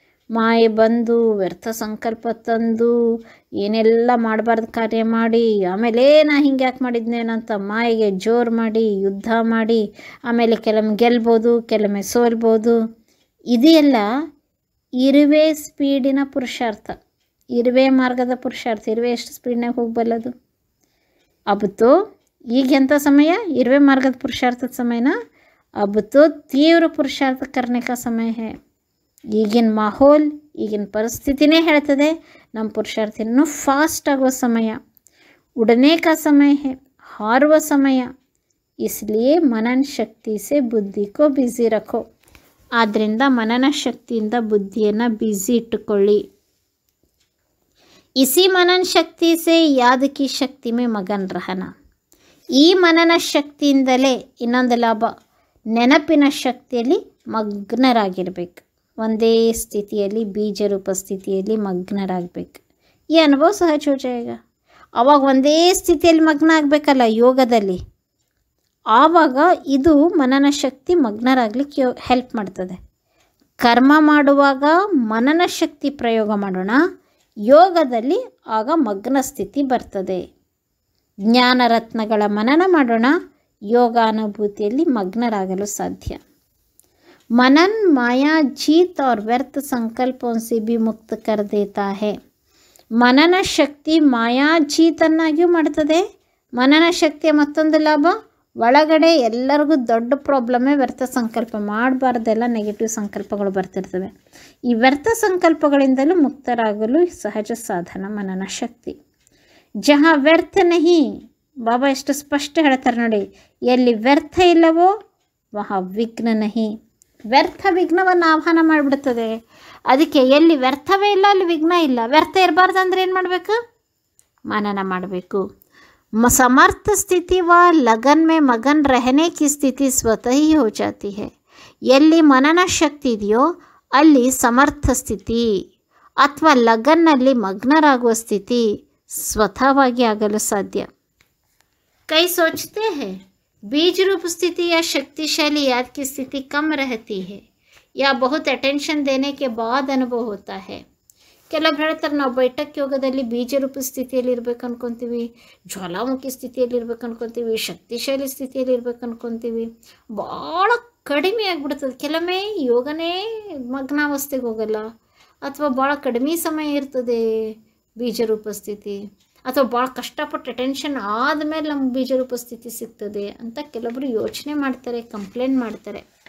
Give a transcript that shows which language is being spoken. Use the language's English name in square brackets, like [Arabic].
[Kannada] ಮಾಯೆ ಬಂದು ವ್ಯರ್ಥ ಸಂಕಲ್ಪ ತಂದು ಏನೆಲ್ಲ ಮಾಡಬಾರ್ದು ಕಾರ್ಯ ಮಾಡಿ ಆಮೇಲೆ ನಾ ಹಿಂಗೆ ಯಾಕೆ ಮಾಡಿದ್ನೇನಂತ ಮಾಯೆಗೆ ಜೋರು ಮಾಡಿ ಯುದ್ಧ ಮಾಡಿ ಆಮೇಲೆ ಕೆಲವೊಮ್ಮೆ ಗೆಲ್ಬೋದು ಕೆಲವೊಮ್ಮೆ ಸೋಲ್ಬೋದು. ಇದೆಲ್ಲ ಇರುವೆ ಸ್ಪೀಡಿನ ಪುರುಷಾರ್ಥ, ಇರುವೆ ಮಾರ್ಗದ ಪುರುಷಾರ್ಥ. ಇರುವೆ ಎಷ್ಟು ಸ್ಪೀಡ್ನಾಗ ಹೋಗಬಲ್ಲದು? [Hindi] अब तो [Kannada] ಈಗ ಎಂಥ ಸಮಯ? ಇರುವೆ ಮಾರ್ಗದ ಪುರುಷಾರ್ಥದ ಸಮಯನ. [Hindi] अब तो ತೀವ್ರ ಪುರುಷಾರ್ಥ करने का समय है. [Kannada] ಈಗಿನ ಮಾಹೋಲ್, ಈಗಿನ ಪರಿಸ್ಥಿತಿನೇ ಹೇಳ್ತದೆ ನಮ್ಮ ಪುರುಷಾರ್ಥ ಇನ್ನೂ ಫಾಸ್ಟ್ ಆಗುವ ಸಮಯ, [Hindi] ಉಡನೆ का समय है, [Kannada] ಹಾರುವ ಸಮಯ. [Hindi] इसलिए मनन शक्ति से बुद्धि को बिजी रखो. [Kannada] ಆದ್ದರಿಂದ ಮನನ ಶಕ್ತಿಯಿಂದ ಬುದ್ಧಿಯನ್ನು ಬ್ಯುಸಿ ಇಟ್ಟುಕೊಳ್ಳಿ. [Hindi] इसी मनन शक्ति से याद की शक्ति में मगन रहना. [Kannada] ಈ ಮನನ ಶಕ್ತಿಯಿಂದಲೇ ಇನ್ನೊಂದು ಲಾಭ, ನೆನಪಿನ ಶಕ್ತಿಯಲ್ಲಿ ಮಗ್ನರಾಗಿರ್ಬೇಕು. ಒಂದೇ ಸ್ಥಿತಿಯಲ್ಲಿ ಬೀಜರೂಪ ಸ್ಥಿತಿಯಲ್ಲಿ ಮಗ್ನರಾಗಬೇಕು. ಈ ಅನುಭವ [Hindi] ಸಹಜ ಹೋ ಜಾಯೇಗಾ. [Kannada] ಆವಾಗ ಒಂದೇ ಸ್ಥಿತಿಯಲ್ಲಿ ಮಗ್ನ ಆಗಬೇಕಲ್ಲ ಯೋಗದಲ್ಲಿ. ಆವಾಗ ಇದು ಮನನ ಶಕ್ತಿ ಮಗ್ನರಾಗಲಿಕ್ಕೆ ಹೆಲ್ಪ್ ಮಾಡ್ತದೆ. ಕರ್ಮ ಮಾಡುವಾಗ ಮನನ ಶಕ್ತಿ ಪ್ರಯೋಗ ಮಾಡೋಣ, ಯೋಗದಲ್ಲಿ ಆಗ ಮಗ್ನ ಸ್ಥಿತಿ ಬರ್ತದೆ. ಜ್ಞಾನ ರತ್ನಗಳ ಮನನ ಮಾಡೋಣ, ಯೋಗಾನುಭೂತಿಯಲ್ಲಿ ಮಗ್ನರಾಗಲು ಸಾಧ್ಯ. [Hindi] मनन माया जीत और व्यर्थ संकल्पों से भी मुक्त कर देता है. [Kannada] ಮನನ ಶಕ್ತಿ ಮಾಯಾ ಜೀತನ್ನಾಗಿಯೂ ಮಾಡ್ತದೆ. ಮನನ ಶಕ್ತಿಯ ಮತ್ತೊಂದು ಲಾಭ, ಒಳಗಡೆ ಎಲ್ಲರಿಗೂ ದೊಡ್ಡ ಪ್ರಾಬ್ಲಮ್ಮೇ ವ್ಯರ್ಥ ಸಂಕಲ್ಪ ಮಾಡಬಾರ್ದೆಲ್ಲ ನೆಗೆಟಿವ್ ಸಂಕಲ್ಪಗಳು ಬರ್ತಿರ್ತವೆ. ಈ ವ್ಯರ್ಥ ಸಂಕಲ್ಪಗಳಿಂದಲೂ ಮುಕ್ತರಾಗಲು ಸಹಜ ಸಾಧನ ಮನನ ಶಕ್ತಿ. [Hindi] ಜಹಾ ವ್ಯರ್ಥ ನಹಿ, [Kannada] ಬಾಬಾ ಎಷ್ಟು ಸ್ಪಷ್ಟ ಹೇಳ್ತಾರೆ ನೋಡಿ, ಎಲ್ಲಿ ವ್ಯರ್ಥ ಇಲ್ಲವೋ [Hindi] ವಹಾ ವಿಘ್ನ ನಹಿ. [Kannada] ವ್ಯರ್ಥ ವಿಘ್ನವನ್ನು ಆಹ್ವಾನ ಮಾಡಿಬಿಡ್ತದೆ. ಅದಕ್ಕೆ ಎಲ್ಲಿ ವ್ಯರ್ಥವೇ ಇಲ್ಲ ಅಲ್ಲಿ ವಿಘ್ನ ಇಲ್ಲ. ವ್ಯರ್ಥ ಇರಬಾರ್ದು ಅಂದರೆ ಏನು ಮಾಡಬೇಕು? ಮನನ ಮಾಡಬೇಕು. [Hindi] समर्थ स्थिति व लगन में मगन रहने की स्थिति स्वतः ही हो जाती है. [Kannada] ಎಲ್ಲಿ ಮನನ ಶಕ್ತಿ ಇದೆಯೋ ಅಲ್ಲಿ ಸಮರ್ಥ ಸ್ಥಿತಿ ಅಥವಾ ಲಗನ್ನಲ್ಲಿ ಮಗ್ನರಾಗುವ ಸ್ಥಿತಿ ಸ್ವತಃವಾಗಿ ಆಗಲು ಸಾಧ್ಯ. [Hindi] कई सोचते हैं बीज रूप स्थिति या शक्तिशाली याद की स्थिति कम रहती है या बहुत अटेंशन देने के बाद अनुभव होता है. [Kannada] ಕೆಲವು ಹೇಳ್ತಾರೆ ನಾವು ಬೈಠಕ್ ಯೋಗದಲ್ಲಿ ಬೀಜರೂಪ ಸ್ಥಿತಿಯಲ್ಲಿ ಇರ್ಬೇಕು ಅನ್ಕೊತೀವಿ, ಜ್ವಾಲಾಮುಖಿ ಸ್ಥಿತಿಯಲ್ಲಿ ಇರ್ಬೇಕು ಅನ್ಕೊತೀವಿ, ಶಕ್ತಿಶಾಲಿ ಸ್ಥಿತಿಯಲ್ಲಿ ಇರ್ಬೇಕು ಅನ್ಕೊತೀವಿ. ಭಾಳ ಕಡಿಮೆ ಆಗಿಬಿಡ್ತದೆ. ಕೆಲವೊಮ್ಮೆ ಯೋಗನೇ ಮಗ್ನಾವಸ್ಥೆಗೆ ಹೋಗಲ್ಲ, ಅಥವಾ ಭಾಳ ಕಡಿಮೆ ಸಮಯ ಇರ್ತದೆ ಬೀಜರೂಪ ಸ್ಥಿತಿ, ಅಥವಾ ಭಾಳ ಕಷ್ಟಪಟ್ಟು ಅಟೆನ್ಷನ್ ಆದಮೇಲೆ ನಮ್ಗೆ ಬೀಜರೂಪ ಸ್ಥಿತಿ ಸಿಗ್ತದೆ ಅಂತ ಕೆಲವೊಬ್ಬರು ಯೋಚನೆ ಮಾಡ್ತಾರೆ, ಕಂಪ್ಲೇಂಟ್ ಮಾಡ್ತಾರೆ.